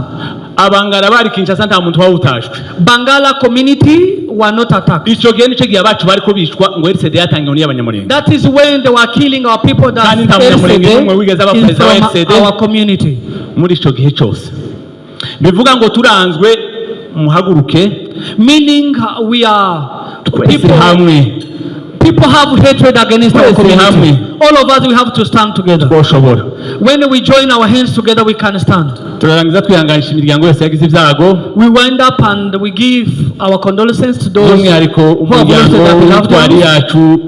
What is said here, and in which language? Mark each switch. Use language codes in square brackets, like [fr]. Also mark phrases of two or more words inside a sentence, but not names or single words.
[rn] Abangara bari Kinshasa nta muntu wawutashwe. [en] Bangala community were not attacked. [rn] Ico gihe nico gihe abacu bariko bishwa ngo RCD yatangiye ni y'abanyamurenge. [en] That is when they were killing our people that is from our community. [rn] Muri ico gihe cyose bivuga ngo turanzwe muhaguruke, [en] meaning we are people hamwe. People have hatred against our community. All of us, we have to stand together. When we join our hands together, we can stand. We wind up and we give our condolences to those who have lost their beloved ones.